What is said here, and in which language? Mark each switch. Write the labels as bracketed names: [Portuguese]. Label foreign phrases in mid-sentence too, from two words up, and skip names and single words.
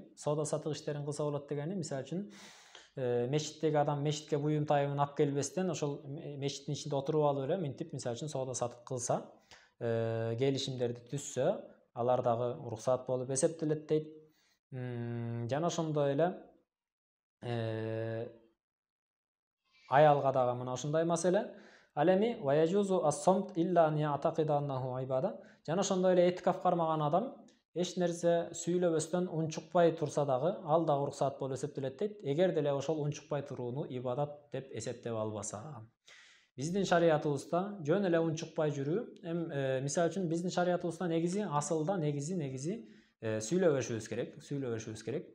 [Kyrgyz] Соода сатык иштерин кылса болот дегени мисалы үчүн мечиттеги адам мечитке буюм тайымын алып келбестен, ошол мечиттин ичинде отуруп алып эле мынтип мисалы үчүн соода сатык кылса, келишимдерди түзсө, алар дагы уруксаат болуп эсептелет дейт. Жана ошондой эле аялга дагы мына ушундай маселе. Ал эми [Arabic] ويجوز الصمت إلا أن يعتقد أنه عبادة. [Kyrgyz] Жана ошондой эле этикаф кармаган адам эч нерсе сүйлөбөстөн унчукпай турса дагы, ал дагы уруксаат болуп эсептелет дейт. Эгер деле ошол унчукпай турууну ибадат деп эсептеп албаса. Биздин шариятыбызда жөн эле унчукпай жүрүү, мисалы үчүн биздин шариятыбызда негизи асылда негизи сүйлөбөшүбүз керек.